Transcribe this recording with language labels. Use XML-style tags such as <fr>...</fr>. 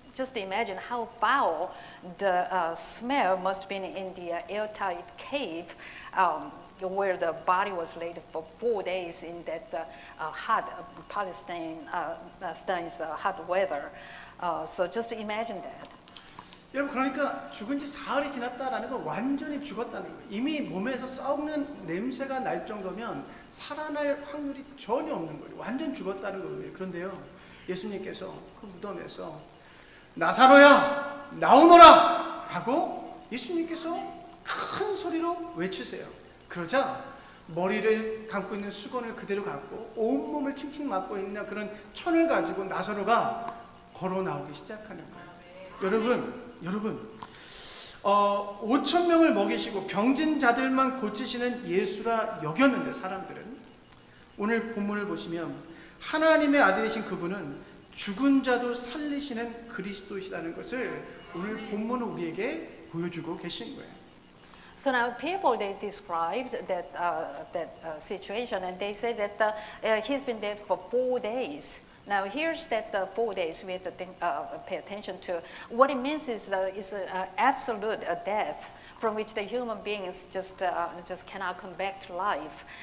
<en>just imagine how foul the smell must have been in the airtight cave where the body was laid for 4 days in that hot Palestine's hot weather. So just imagine that.</en> <ko>여러분 그러니까 죽은 지 사흘이 지났다라는 건 완전히 죽었다는 거예요. 이미 몸에서 썩는 냄새가 날 정도면 살아날 확률이 전혀 없는 거예요. 완전 죽었다는 거예요. 그런데요, 예수님께서 그 무덤에서 나사로야 나오너라 하고 예수님께서 큰 소리로 외치세요. 그러자 머리를 감고 있는 수건을 그대로 갖고 온몸을 칭칭 맞고 있는 그런 천을 가지고 나사로가 걸어 나오기 시작하는 거예요. 여러분 5,000명을 먹이시고 병든 자들만 고치시는 예수라 여겼는데 사람들은 오늘 본문을 보시면 하나님의 아들이신 그분은 죽은 자도 살리시는 그리스도이시라는 것을 오늘 본문은 우리에게 보여주고 계신 거예요.</ko> <en>So now people, they described that situation, and they say that he's been dead for 4 days. Now here's that 4 days we have to pay attention to. What it means is absolute death from which the human beings just cannot come back to life.</en>